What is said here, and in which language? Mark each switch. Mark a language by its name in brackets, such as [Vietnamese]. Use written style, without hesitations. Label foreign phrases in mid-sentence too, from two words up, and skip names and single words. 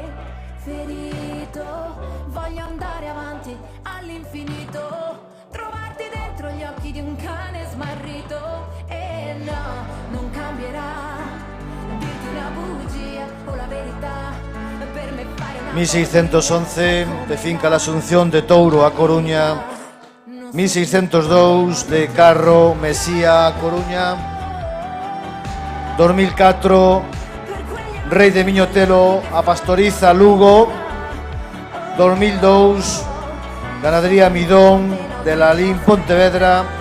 [Italian] Ferito, voglio andare avanti all'infinito, trovarti dentro gli occhi di un cane smarrito. E no, non cambierà, dirti una bugia o la verità, per me fare una [Spanish] 1611, de Finca La Asunción de Touro a Coruña, 1602, de Carro Mesía a Coruña, 2004, Rey de Viñotelo a Pastoriza Lugo, 2002, Ganadería Midón de la Lalín Pontevedra,